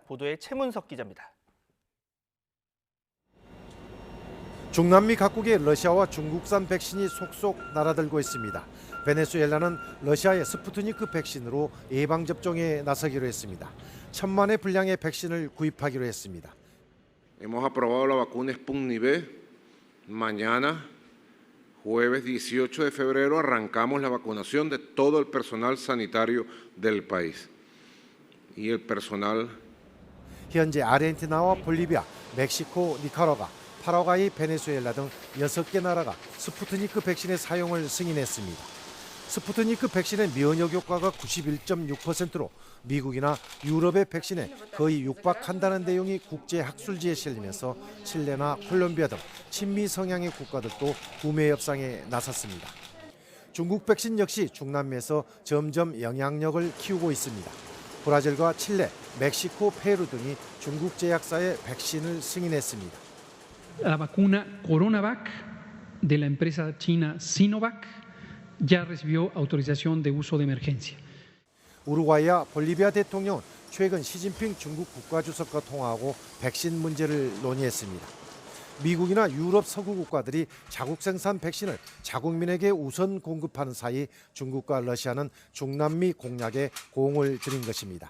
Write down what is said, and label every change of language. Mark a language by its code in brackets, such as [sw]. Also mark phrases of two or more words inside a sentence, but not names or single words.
[ko] 보도에 최문석 기자입니다. 중남미 각국의 러시아와 중국산 백신이 속속 날아들고 있습니다. 베네수엘라는 러시아의 스푸트니크 백신으로 예방접종에 나서기로 했습니다. 1,000만의 분량의 백신을 구입하기로 했습니다. [es] Hemos aprobado la vacuna Sputnik V. Mañana, jueves 18 de febrero, arrancamos la vacunación de todo el personal sanitario del país. Y el personal [ko] 현재 아르헨티나와 볼리비아, 멕시코, 니카라과, 파라과이, 베네수엘라 등 6개 나라가 스푸트니크 백신의 사용을 승인했습니다. 스푸트니크 백신의 면역 효과가 91.6%로 미국이나 유럽의 백신에 거의 육박한다는 내용이 국제 학술지에 실리면서 칠레나 콜롬비아 등 친미 성향의 국가들도 구매 협상에 나섰습니다. 중국 백신 역시 중남미에서 점점 영향력을 키우고 있습니다. 브라질과 칠레, 멕시코, 페루 등이 중국 제약사의 백신을 승인했습니다. [es] La vacuna CoronaVac de la empresa china Sinovac ya recibió autorización de uso de emergencia. [ko] 우루과이와 볼리비아 대통령은 최근 시진핑 중국 국가주석과 통화하고 백신 문제를 논의했습니다. 미국이나 유럽 서구 국가들이 자국 생산 백신을 자국민에게 우선 공급하는 사이 중국과 러시아는 중남미 공략에 공을 들인 것입니다.